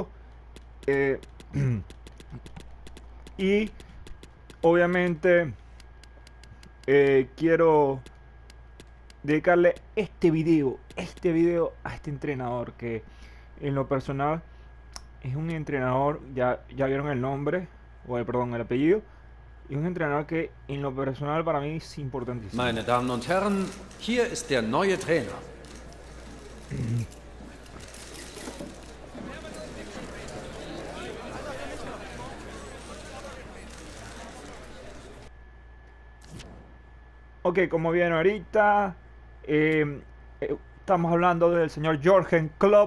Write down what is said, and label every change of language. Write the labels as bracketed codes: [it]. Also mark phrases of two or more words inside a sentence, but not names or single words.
[es] eh, y obviamente quiero dedicarle este video a este entrenador que en lo personal es un entrenador, ya vieron el nombre, perdón, el apellido, y un entrenador que en lo personal para mí es importantísimo. [de] Meine Damen und Herren, hier ist der neue Trainer. [es] Ok, como vieron ahorita, estamos hablando del señor Jürgen Klopp.